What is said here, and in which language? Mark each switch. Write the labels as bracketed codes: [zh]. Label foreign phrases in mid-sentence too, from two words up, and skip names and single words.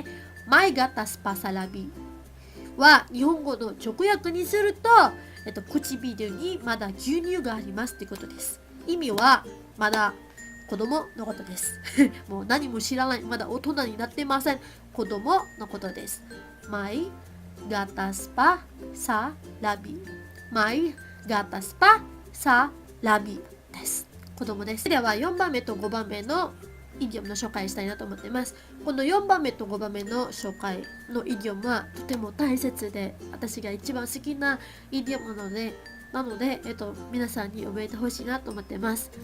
[tl] may gatas pa sa labi [ja] は日本語の直訳にすると、唇にまだ牛乳がありますということです。意味はまだ子供のことです。もう何も知らない。まだ大人になってません。子供のことです。 [tl] May gatas pa sa labi。 May gatas pa sa labi [ja] です。子供です。では4番目と5番目のイディオムの紹介したいなと思っています。この4番目と5番目の紹介のイディオムはとても大切で、私が一番好きなイディオムなので、皆さんに覚えてほしいなと思っています。